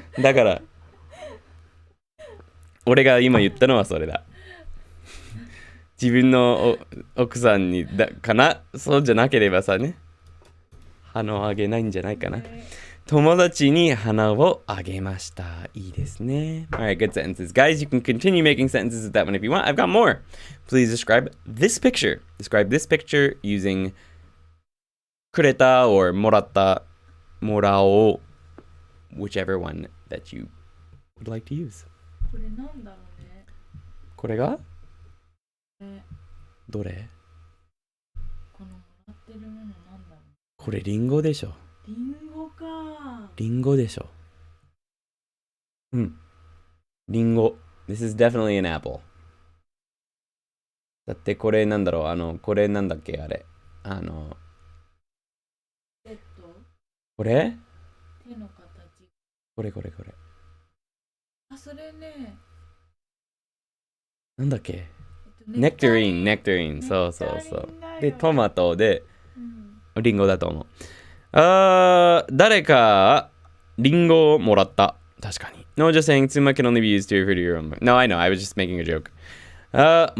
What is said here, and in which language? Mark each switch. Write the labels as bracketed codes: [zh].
[ja] だから、俺が今言ったのはそれだ。自分の奥さんにかな？そうじゃなければさね。花をあげないんじゃないかな。友達に花をあげました。いいですね。 [en] Alright, good sentences. Guys, you can continue making sentences with that one if you want. I've got more. Please describe this picture. Describe this picture using くれた or [ja] もらった、もらおう。 [en] Whichever one that you would like to use. [ja] これなんだろうね。これが？どれ？このもらってるものなんだろう。これリンゴでしょ。リンゴか。リンゴでしょ。リンゴ。 [en] This is definitely an apple. [ja] だってこれなんだろう。これなんだっけあれ。これ？手の形。これ。あ、それね。なんだっけ？ネクタリン。そう。で、トマトで、リンゴだと思う。誰かリンゴをもらった。確かに。 [en] No, just saying, 妻 can only be used to refer to your own. No, I know, I was just making a joke.